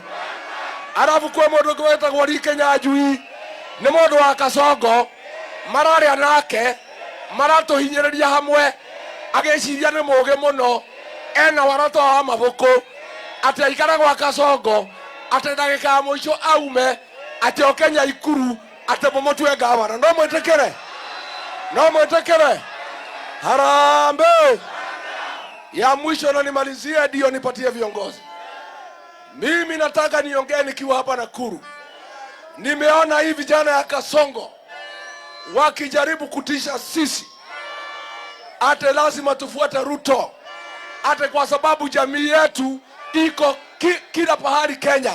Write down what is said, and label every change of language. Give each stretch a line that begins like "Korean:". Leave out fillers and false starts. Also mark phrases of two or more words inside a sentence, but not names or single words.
Kikuyu: Arabu kwa mũndũ ũngĩ wĩtagwo Rike Nyanjui, nĩ mũndũ wa Kasongo, mararĩa nake, maratũhinyĩrĩria hamwe, agĩciria nĩ mũũgĩ mũno, ena warato wa mabuku, atĩ aikara gwa Kasongo, atĩ ndagĩka ya mũico aume, atĩ oke Nyaikuru, atĩ mũmũtue ngavana. No mwĩtĩkĩre? No mwĩtĩkĩre? Harambe!
Swahili: Ya mwisho na nimalizie, ndio nipatie viongozi. Mimi nataka niongee nikiwa hapa Nakuru. Nimeona hii vijana ya Kasongo wakijaribu kutisha sisi, ate lazima tufuate Ruto, ate kwa sababu jamii yetu iko kila pahali Kenya.